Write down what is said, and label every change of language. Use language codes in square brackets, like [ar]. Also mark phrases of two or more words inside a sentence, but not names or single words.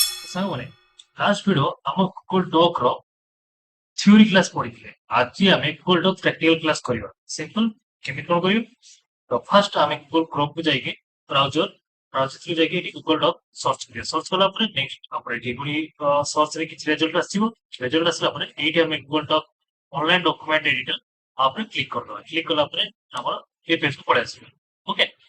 [or] ସାଙ୍ଗମାନେ [en] last video [or] ଆମ ଗୁଗଲ ଡକ୍ ର [en] theory class [or] পড়ିଥିଲେ ଆଜି ଆମେ ଗୁଗଲ ଡକ୍ [en] practical class [or] କରିବା ସିମ୍ପଲ କେମିତି କଣ କରିବ ତ ଫାର୍ଷ୍ଟ ଆମେ ଗୁଗଲ କ୍ରୋମ କୁ ଯାଇକି [en] browser browser [or] କୁ ଯାଇକି ଏଠି ଗୁଗଲ ଡକ୍ ସର୍ଚ୍ଚ କରିବା ସର୍ଚ୍ଚ କଲା ପରେ ନେକ୍ସଟ ଆମର ଏଠି ପୁଣି ସର୍ଚ୍ଚ ରେ କିଛି ରେଜଲ୍ଟ ଆସିବ ରେଜଲ୍ଟ ଆସିଲା ପରେ ଏଇଠି ଆମେ ଗୁଗଲ ଡକ୍ [en] online document editor [or] ଉପରେ କ୍ଲିକ କରିଦେବା କ୍ଲିକ କଲା ପରେ ଆମର ଏ ପେଜ କୁ ପଳେଇ ଆସିବ ଓକେ